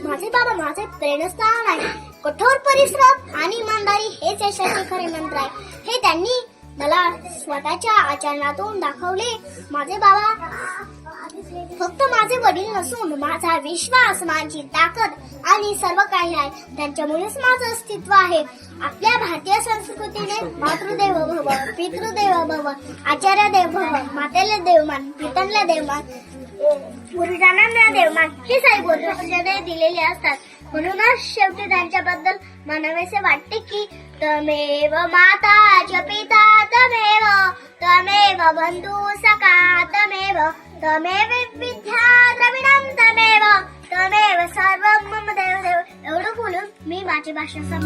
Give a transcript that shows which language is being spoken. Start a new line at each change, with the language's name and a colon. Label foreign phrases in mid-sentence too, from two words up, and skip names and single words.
Marathi: माझे बाबा माझे प्रेरणास्थान आहे. कठोर परिश्रम आणि इमानदारी हेच यशाचे खरे मंत्र आहे. हे त्यांनी मला स्वतःच्या आचरणातून दाखवले. माझे बाबा फक्त माझे वडील नसून माझा विश्वास, माझी ताकद आणि सर्व काही आहे. त्यांच्यामुळेच माझं अस्तित्व आहे. आपल्या भारतीय संस्कृतीने
Sanskrit: मातृदेव भव, पितृदेव भव, आचार्य देव भव,
Marathi: मातेला देवमान, पित्यांना देवमान, गुरुजनांना देवमान ही साई बोधवचने दिलेली असतात. म्हणूनच शेवटी त्यांच्याबद्दल म्हणावेसे वाटते की
Sanskrit: तमेव माता च पिता तमेव तमेव बंधू सखा तमेव तमेव विद्या द्रविणं तमेव तमेव सर्वं मम देव देव.
Marathi: एवढं बोलून मी माझी भाषा